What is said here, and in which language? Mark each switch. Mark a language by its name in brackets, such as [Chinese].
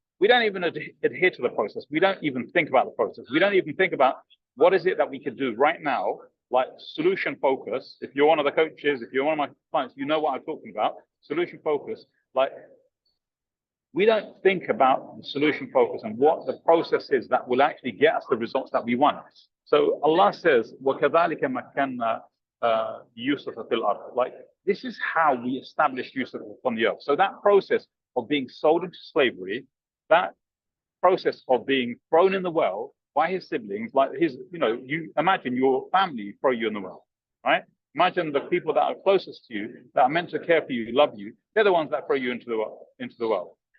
[English] We don't even adhere to the process. We don't even think about the process. We don't even think about what is it that we could do right now like solution focus. If you're one of the coaches, if you're one of my clients, you know what I'm talking about. Solution focus, like we don't think about the solution focus and what the process is that will actually get us the results that we want. So Allah says, [Arabic] وَكَذَلِكَ مَكَّنَّا يُوسُفَ فِي الْأَرْضِ. [English] Like this is how we established Yusuf on the earth. So that process of being sold into slavery, that process of being thrown in the well by his siblings, like his, you imagine your family throw you in the well, right? Imagine the people that are closest to you, that are meant to care for you, love you, they're the ones that throw you into the well.